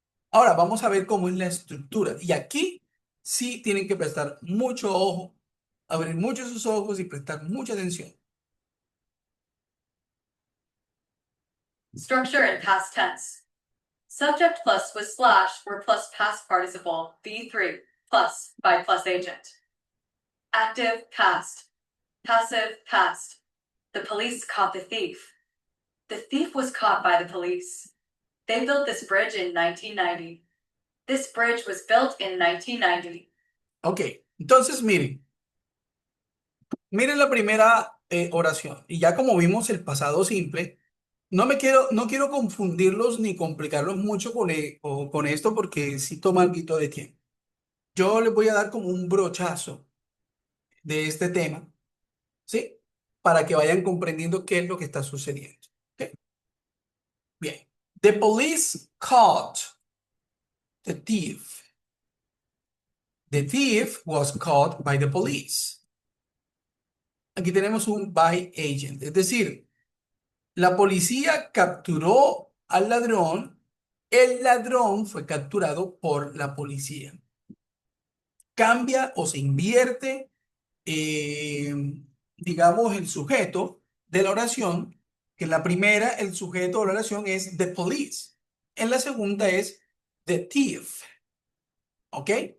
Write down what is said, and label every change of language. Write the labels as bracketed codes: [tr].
[es] Ahora vamos a ver cómo es la estructura. Y aquí sí tienen que prestar mucho ojo, abrir mucho sus ojos y prestar mucha atención. [en] Structure in past tense. Subject plus with slash were plus past participle V3 plus by plus agent. Active past. Passive past. The police caught the thief. The thief was caught by the police. They built this bridge in 1990. This bridge was built in 1990. [es] Ok, entonces miren la primera oración. Y ya como vimos el pasado simple, no quiero confundirlos ni complicarlos mucho con esto porque sí toma algo de tiempo. Yo les voy a dar como un brochazo de este tema, ¿sí? Para que vayan comprendiendo qué es lo que está sucediendo. ¿Ok? Bien. [en] The police caught the thief. The thief was caught by the police. [es] Aquí tenemos un by agent, es decir, la policía capturó al ladrón, el ladrón fue capturado por la policía. Cambia o se invierte, eh, digamos, el sujeto de la oración, que en la primera el sujeto de la oración es the police, en la segunda es the thief, ¿ok?